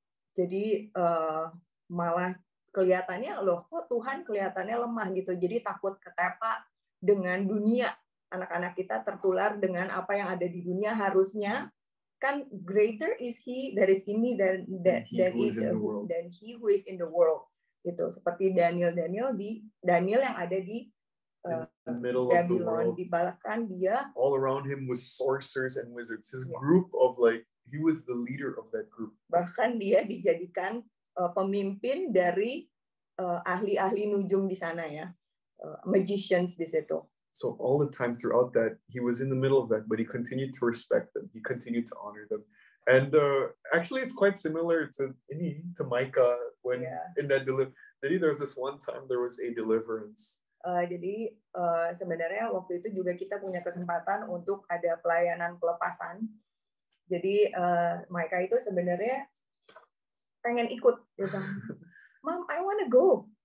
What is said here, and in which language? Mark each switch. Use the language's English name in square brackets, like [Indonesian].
[Indonesian] Jadi malah kelihatannya loh, kok Tuhan kelihatannya lemah gitu, jadi takut ketepak dengan dunia. Anak-anak kita tertular dengan apa yang ada di dunia, harusnya kan [English] greater is he that is in me than he who is in the world. [Indonesian] Gitu, seperti Daniel yang ada di [English] the middle [Indonesian] Babylon, dibalahkan dia. [English] All around him was sorcerers and wizards. His group of he was the leader of that group. [Indonesian] Bahkan dia dijadikan pemimpin dari ahli-ahli nujum di sana ya, magicians di situ. [English] So all the time throughout that, he was in the middle of that, but he continued to respect them. He continued to honor them. And actually, it's quite similar to Micah when in that [Indonesian] Jadi [English] there was this one time there was a deliverance. [Indonesian] Jadi sebenarnya waktu itu juga kita punya kesempatan untuk ada pelayanan pelepasan. Jadi Micah itu sebenarnya pengen ikut. Dia bilang, [English] Mom, I want to go.